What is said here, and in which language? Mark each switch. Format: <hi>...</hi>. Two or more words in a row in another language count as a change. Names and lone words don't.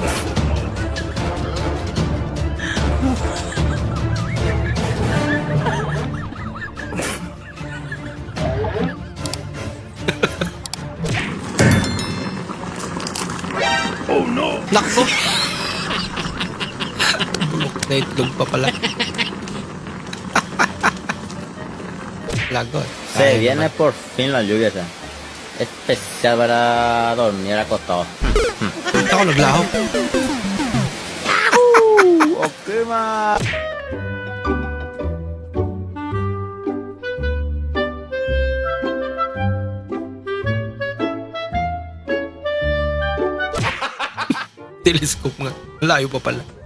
<en>Oh no!</en> <tl>Nako! Bulok na itlog pa pala. Lagot.</tl> <es>Se viene por fin la lluvia, esa. Especial para dormir acostado.</es> <tl>Punta ko naglaho. Okay, ma. Telescope nga. Layo pa pala.</tl>